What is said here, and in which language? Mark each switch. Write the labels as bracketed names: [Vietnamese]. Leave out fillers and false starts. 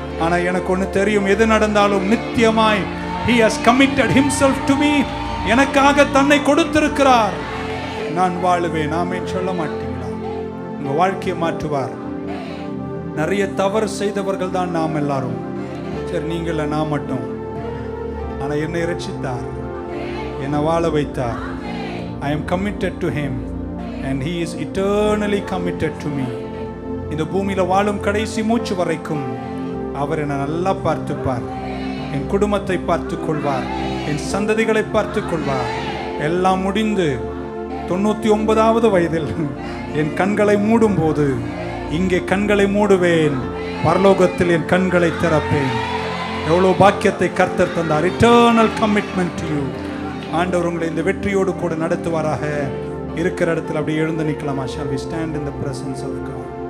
[Tamil] ஆனா எனக்கு ஒண்ணு தெரியும், எது நடந்தாலும் நித்தியமாய் [English] he has committed himself to me, [Tamil] எனக்காக தன்னை கொடுத்திருக்கிறார், நான் வாழுவேன். ஆமென் சொல்ல மாட்டீங்களா? உங்க வாழ்க்கையை மாற்றுவார். நிறைய தவறு செய்தவர்கள் தான் நாம் எல்லாரும். சரி, நீங்கள நான் மட்டும். ஆனா என்னை ரட்சித்தார், என்னை வாழ வைத்தார். [English] I am committed to him and he is eternally committed to me. [Tamil] இந்த பூமியில வாழும் கடைசி மூச்சு வரைக்கும் அவர் என்னை நல்லா பார்த்துப்பார். என் குடும்பத்தை பார்த்துக் கொள்வார், என் சந்ததிகளை பார்த்துக் கொள்வார். எல்லாம் முடிந்து 99வது வயதில் என் கண்களை மூடும் போது, இங்கே கண்களை மூடுவேன், பரலோகத்தில் என் கண்களை திறப்பேன். எவ்வளவு பாக்கியத்தை கர்த்தர் தந்தார். [English] Eternal commitment to you. [Tamil] ஆண்டவர் உங்களை இந்த வெற்றியோடு கூட நடத்துவாராக. இருக்கிற இடத்துல அப்படியே எழுந்து நிற்கலாமா? [English] Shall we stand in the presence of God?